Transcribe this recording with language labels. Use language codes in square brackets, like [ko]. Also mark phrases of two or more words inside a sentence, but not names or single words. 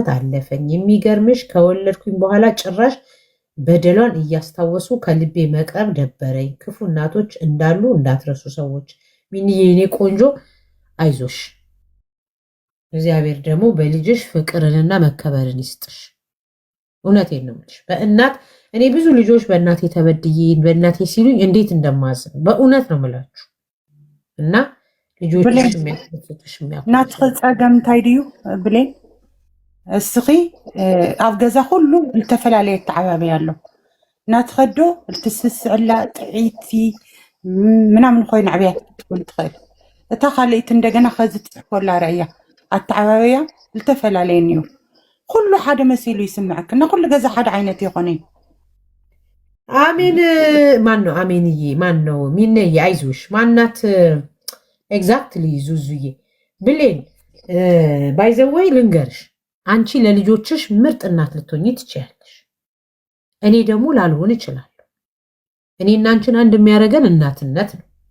[am] አለፈኝ። የሚገርምሽ ከወለድኩኝ በኋላ ጭራሽ በደሏን እያስታወሱ ከልቤ መቅረብ ደበረኝ። ክፉ እናቶች እንዳሉ እንዳትረሱ ሰዎች። ሚኒዬ የኔ ቆንጆ አይዞሽ፣ እግዚአብሔር ደግሞ በልጅሽ ፍቅርንና መከበርን ይስጥሽ። እውነቴን ነው የምልሽ። በእናት እኔ ብዙ ልጆች በእናቴ ተበድዬ በእናቴ ሲሉኝ እንዴት እንደማዝን በእውነት ነው የምላችሁ። እና ልጆችሽ የሚያስፈልግሽ [ti] ናትኸ ፀገም እንታይ ድዩ ብሌን እስኺ ኣብ ገዛ ኩሉ ዝተፈላለየ ተዓባበየ ኣሎ ናትኸዶ እትስስዕላ ጥዒቲ ምናምን ኮይኑ ዕብያ ክትብል ትኽእል። እታ ካልእቲ እንደገና ከዚ ትፅሕፈላ ርአያ ኣተዓባበያ ዝተፈላለየን እዩ። ኩሉ ሓደ መሲሉ ይስምዐክ እና ኩሉ ገዛ ሓደ ዓይነት ይኾነ። [am] አሜን። ማን ነው አሜንዬ? ማን ነው ሚነዬ? አይዞሽ ማናት? ኤግዛክትሊ ዙዙዬ ብሌን ባይዘወይ ልንገርሽ፣ አንቺ ለልጆችሽ ምርጥ እናት ልትሆኚ ትችያለሽ። እኔ ደግሞ ላልሆን እችላለሁ። እኔና አንቺን አንድ የሚያደርገን እናትነት ነው።